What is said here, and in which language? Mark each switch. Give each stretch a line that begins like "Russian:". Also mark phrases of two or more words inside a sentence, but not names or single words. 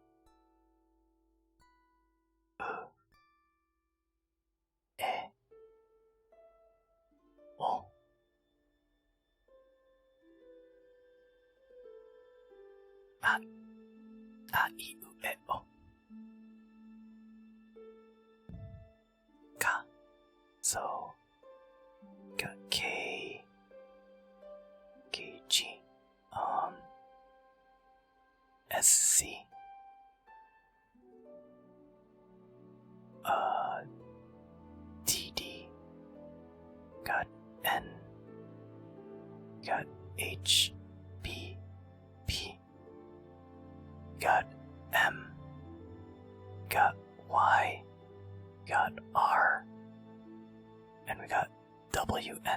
Japanese: u, e, o, a, I, u, e, o, ka.
English: So, got K, K, G, S, C, D, D, got N, got H, P, P, got M, got Y, got R, and we got W, N.